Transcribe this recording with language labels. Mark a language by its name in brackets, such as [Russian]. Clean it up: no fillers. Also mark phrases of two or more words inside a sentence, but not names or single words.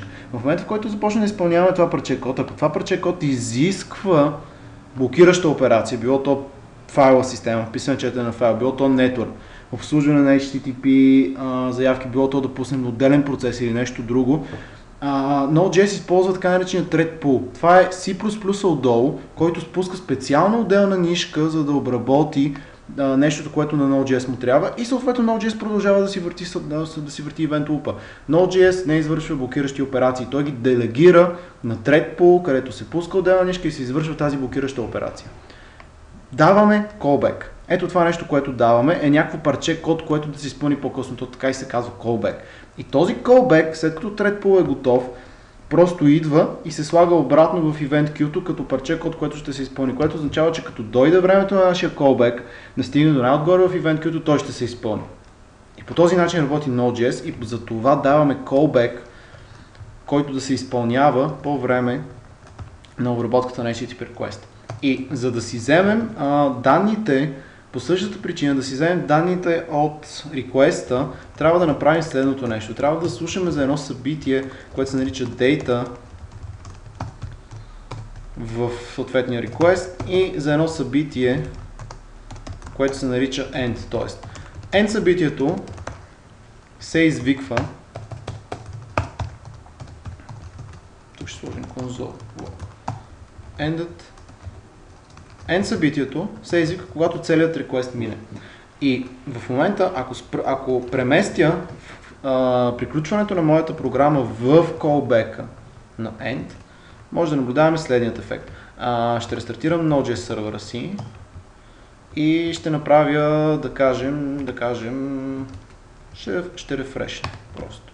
[Bulgarian] В момента, в който започне да изпълнява това парче код, ако това парче код изисква блокираща операция, било то файла система, вписане четене на файл, било то network, обслужване на HTTP заявки, било то да пуснем отделен процес или нещо друго. Node.js използва така наречения [English] thread pool. [Bulgarian] Това е C++ отдолу, който спуска специална отделна нишка, за да обработи нещото, което на Node.js му трябва и съответно Node.js продължава да си върти [English] event loop-а. [Bulgarian] Node.js не извършва блокиращи операции, той ги делегира на [English] thread pool, [Bulgarian] където се пуска отделна нишка и се извършва тази блокираща операция. Даваме callback. Ето това нещо, което даваме, е някакво парче код, което да се изпълни по-късно. То така и се казва callback. И този callback, след като [English] thread pool [Bulgarian] е готов, просто идва и се слага обратно в [English] event queue [Bulgarian] като парче код, което ще се изпълни. Което означава, че като дойде времето на нашия callback, да стигне до най-отгоре в [English] event queue, [Bulgarian] той ще се изпълни. И по този начин работи Node.js и за това даваме callback, който да се изпълнява по време на обработката на [English] HTTP request. [Bulgarian] И за да си вземем данните, по същата причина да си вземем данните от request-а, трябва да направим следното нещо. Трябва да слушаме за едно събитие, което се нарича data в съответния request и за едно събитие, което се нарича end. Тоест, end събитието се извиква, тук ще сложим console, end събитието се извика, когато целият request мине. И в момента, ако преместя приключването на моята програма в callback на end, може да наблюдаваме следният ефект. Ще рестартирам Node.js сервера си и ще направя, да кажем, ще рефрешна просто.